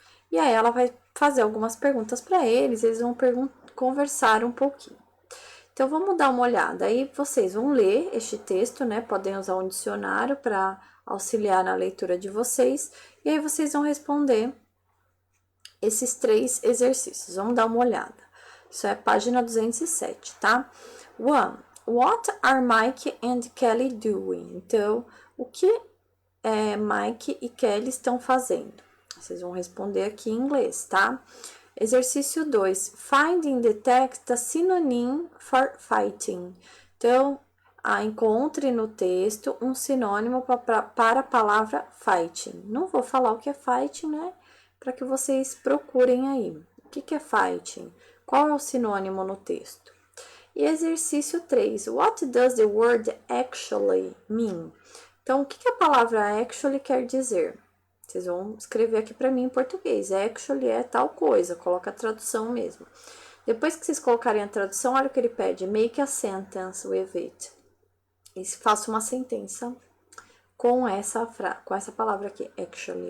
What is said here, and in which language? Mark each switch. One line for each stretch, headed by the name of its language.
Portuguese: E aí ela vai fazer algumas perguntas para eles vão conversar um pouquinho. Então, vamos dar uma olhada. Aí vocês vão ler este texto, Podem usar um dicionário para auxiliar na leitura de vocês. E aí vocês vão responder esses 3 exercícios. Vamos dar uma olhada. Isso é página 207, tá? 1.
English: What are Mike and Kelly doing?
Portuguese: Então, o que Mike e Kelly estão fazendo? Vocês vão responder aqui em inglês, tá? Exercício 2.
English: Find in the text a synonym for fighting.
Portuguese: Então, encontre no texto um sinônimo para a palavra fighting. Não vou falar o que é fighting, para que vocês procurem aí. O que é fighting? Qual é o sinônimo no texto? E exercício 3.
English: What does the word actually mean?
Portuguese: Então, o que a palavra actually quer dizer? Vocês vão escrever aqui para mim em português. Actually é tal coisa, coloca a tradução mesmo. Depois que vocês colocarem a tradução, olha o que ele pede.
English: Make a sentence with it.
Portuguese: E faça uma sentença com essa palavra aqui, actually.